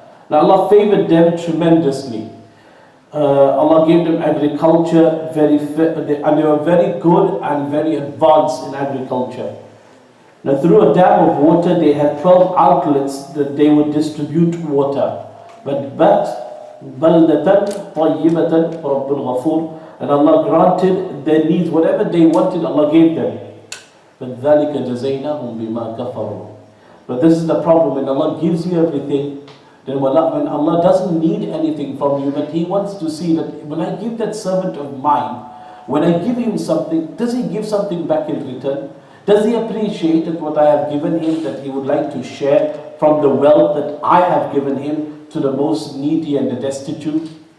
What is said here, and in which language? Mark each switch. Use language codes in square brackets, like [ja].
[en] Now Allah favored them tremendously. Allah gave them agriculture, and they were very good and very advanced in agriculture. Now through a dam of water, they had 12 outlets that they would distribute water. But [ar] بَلْدَةً طَيِّبَةً رَبُّ الْغَفُورِ. [en] And Allah granted their needs, whatever they wanted, Allah gave them. But [ar] ذَلِكَ جَزَيْنَاهُمْ بِمَا كَفَرُوا. [en] But this is the problem, when Allah gives you everything, then when Allah doesn't need anything from you, but He wants to see that when I give that servant of mine, when I give him something, does he give something back in return? Does he appreciate that what I have given him, that he would like to share from the wealth that I have given him to the most needy and the destitute?